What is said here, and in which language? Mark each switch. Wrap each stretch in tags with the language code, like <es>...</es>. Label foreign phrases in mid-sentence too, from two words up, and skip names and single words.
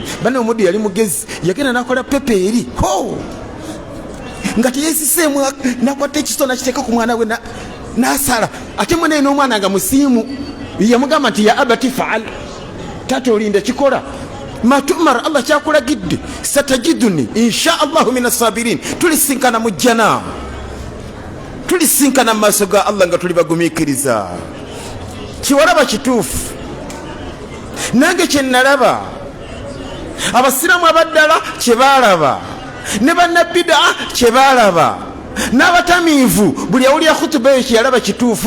<lg>Bano omuddu yali mugezi, yagenda nakola pepa eri nga teyesiseemu, nakwata ekisito nakiteeka ku mwana we n'asala. Ate mwene n'omwana nga musiimu, yamugamba nti</lg> <ar>يا أبت افعل,</ar> <lg>taata olinde kikola matumar.</lg> <ar>Allah kyakulagidde, ستجدني إن شاء الله من الصابرين.</ar> <lg>Tulisinkana mu jjana, tulisinkana mu maaso ga Allah nga tuli bagumiikiriza. Kiwalaba kituufu. Nange kye nalaba, abasiraamu abaddala kye baalaba, ne bannabbidaa kye baalaba, n'abatamiivu buli awulira khutuba eyo kyeyalaba kituufu.</lg>